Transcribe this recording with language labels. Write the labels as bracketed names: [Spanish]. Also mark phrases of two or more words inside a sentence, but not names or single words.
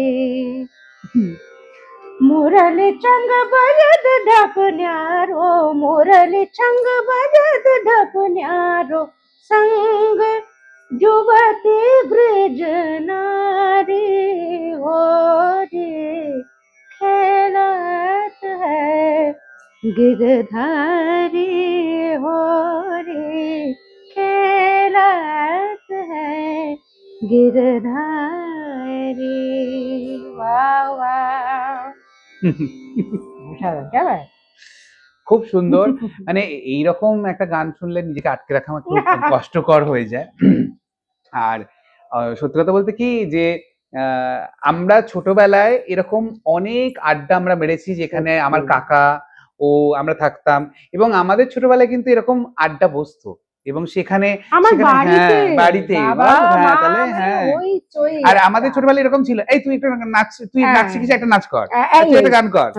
[Braj] मुरली चंग बजत ढपन्यारो, मुरली चंग बजत ढपन्यारो, संग जुवती ब्रज नारी होरी खेलत है गिरधारी होरी खेलत है गिरधारी। [Hindi] वाह वाह, [Bangla] খুব সুন্দর। মানে এইরকম একটা গান শুনলে নিজেকে আটকে রাখা আমার খুব কষ্টকর হয়ে যায়। আর সত্যি কথা বলতে কি যে আমরা ছোটবেলায় এরকম অনেক আড্ডা আমরা মেরেছি, যেখানে আমার কাকা ও আমরা থাকতাম, এবং আমাদের ছোটবেলায় কিন্তু এরকম আড্ডা বসতো, এবং সেখানে বাড়িতে আর আমাদের ছোটবেলায় এরকম ছিল, এই তুই একটা নাচ, তুই নাচ শিখিস, একটা নাচ কর, তুই একটা গান কর।